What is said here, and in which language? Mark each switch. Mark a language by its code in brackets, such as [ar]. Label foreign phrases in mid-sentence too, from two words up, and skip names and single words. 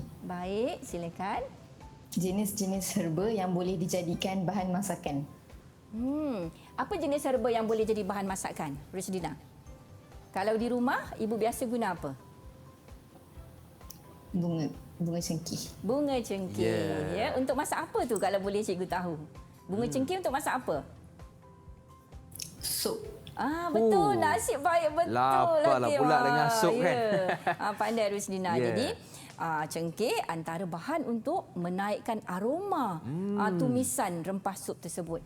[ms] Baik, silakan. Jenis-jenis herba yang boleh dijadikan bahan masakan. Apa jenis herba yang boleh jadi bahan masakan, Rishdina? Kalau di rumah, ibu biasa guna apa? Bunga cengkeh. Bunga cengkeh. Yeah. Ya, untuk masak apa tu kalau boleh cikgu tahu? Bunga cengkeh untuk masak apa? Sup. Betul. Nasib baik betul. Lapar lah Hakim. pula dengan sup kan. Pandai Rusdina. Ya. Jadi, cengkeh antara bahan untuk menaikkan aroma tumisan rempah sup tersebut.